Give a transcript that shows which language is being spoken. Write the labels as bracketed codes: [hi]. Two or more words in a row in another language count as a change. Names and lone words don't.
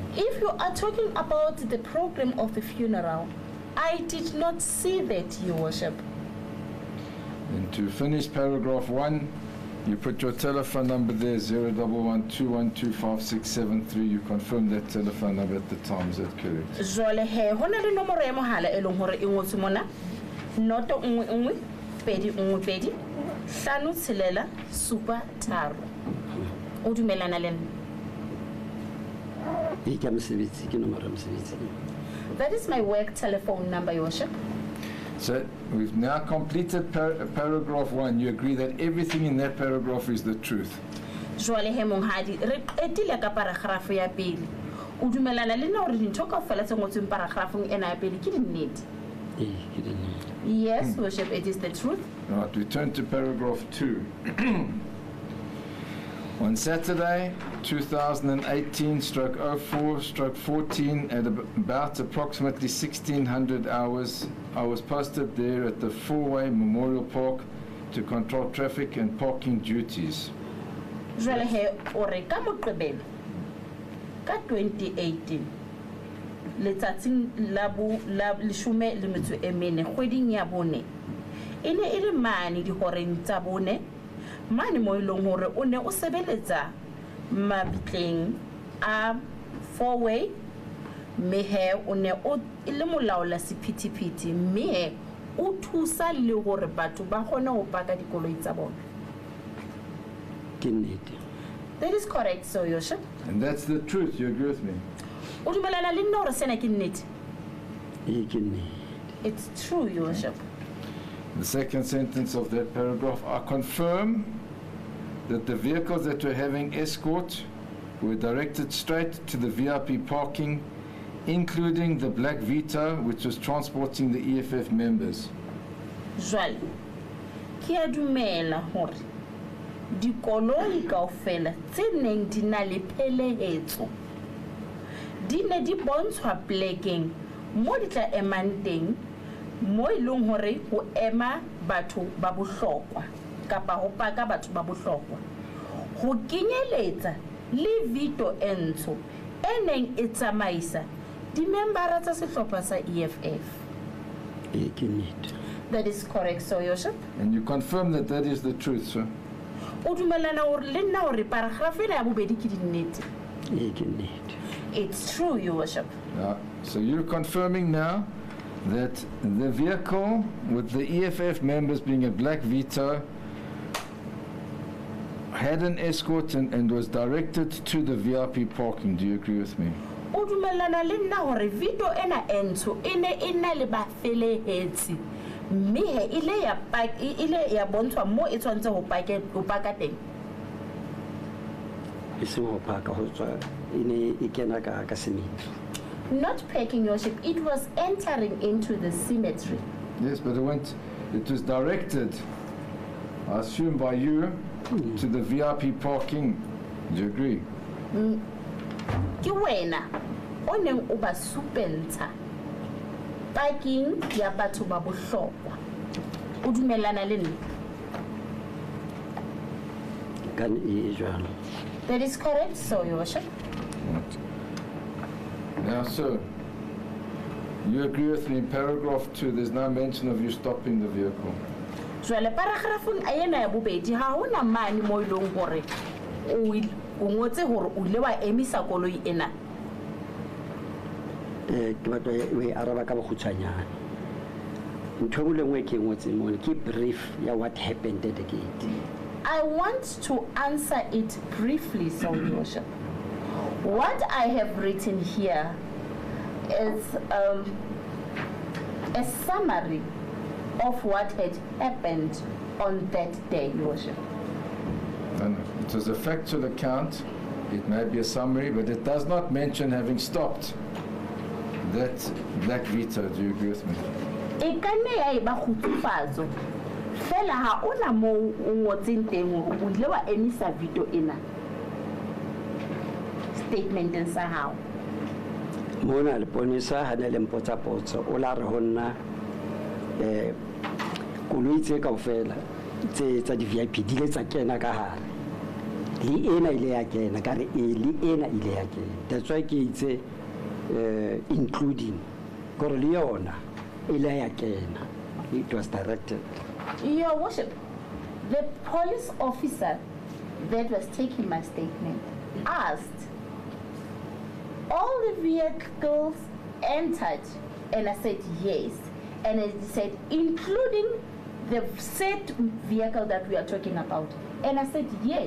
[en] If you are talking about the program of the funeral, I did not see that, Your Worship. And to finish paragraph 1, you put your telephone number there, 011-212-5673. You confirm that telephone number at the time, is that correct? [st] Jwale he hona le nomoro ya mohala e leng hore e ngotswe mona noto 11 2 1 2 5 6 7 3. O dumelana le nna? E ke mosebetsi ke nomoro ya mosebetsi. [en] That is my work telephone number, Your Worship. So we've now completed paragraph 1. You agree that everything in that paragraph is the truth? [st] Jwale he monghadi re qetile ka paragraph ya pele. O dumelana le nna hore dintho kaofela tse ngotsweng paragraphong ena ya pele ke dinnete? Ke dinnete. [en] Yes, Worship, it is the truth. Right, we turn to paragraph 2. On Saturday, 2018/04/14, at about approximately 1600 hours, I was posted there at the four-way Memorial Park to control traffic and parking duties. [st] Jwale he ore ka Moqebelo ka 2018 letsatsing la leshome le metso e mene kgweding ya bone e ne e le mane dihoreng tsa bone mane mo ileng hore o ne o sebeletsa mabitleng a four-way mme he o ne o le molaola sephethephethe mme he o thusa le hore batho ba kgone ho paka dikoloi tsa bona. [en] That is correct, so Your Worship. And that's the truth, you agree with me? [st] O dumelana le nna hore sena ke nnete? [en] It's true, Your Worship. The second sentence of that paragraph, I confirm that the vehicles that were having escort were directed straight to the VIP parking, including the black Vita, which was transporting the EFF members. [st] Jwale, ke a dumela hore dikoloi kaofela tse neng di na le phelehetso di ne di bontshwa plekeng mo di tla emang teng mo e leng hore ho ema batho ba bohlokwa kapa ho paka batho ba bohlokwa ho kenyeletsa le Vito e ntsho e neng e tsamaisa di-membara tsa sehlopha sa EFF. [en] That is correct, so Your Worship. And you confirm that that is the truth, sir? [st] O dumelana hore le nna hore paragraph ena ya bobedi ke dinnete? [en] It's true, Your Worship. So you're confirming now that the vehicle with the EFF members being a black Vito had an escort and was directed to the VIP parking. Do you agree with me? [st] O dumelana le nna hore Vito ena entsho ene ena le ba felehetsi mme he ile ya bontshwa mo e tshwantse ho paka teng? [en] Not packing, Your Worship. It was entering into the cemetery. Yes, but it was directed, I assume by you, to the VIP parking. Do you agree? [st] Ke wena o neng o ba supeltsha parking ya batho ba bohlokwa. O dumelana le nna? [en] That is correct, so Your Worship. Now, sir, you agree with me in paragraph 2, there's no mention of you stopping the vehicle. [st] Jwale paragraphong a ena ya bobedi ha hona mane mo ileng hore o ngotse hore o ile wa emisa koloi ena. Ke batla we araba ka bokgutshwanyane. Ntho e le nngwe ke ngotse mo ke brief ya [en] what happened at the gate. I want to answer it briefly, so Your Worship. What I have written here is a summary of what had happened on that day, Your Worship. No, it was a factual account. It may be a summary, but it does not mention having stopped that black veto. Do you agree with me? [st] Fela ha ona mo o ngotseng teng o ile wa emisa video ena statement sa hao mona le ponisa ha ne le mpotsa potso o la re honna koloi tse kaofela tse tsa di VIP di le tsa kena ka hare le ena ile ya kena ka re le ena ile ya kena [en] that's why [st] ke itse including gore le yona ile ya kena [en] it was directed. Your Worship, the police officer that was taking my statement asked, all the vehicles entered, and I said yes, and it said including the said vehicle that we are talking about, and I said yes.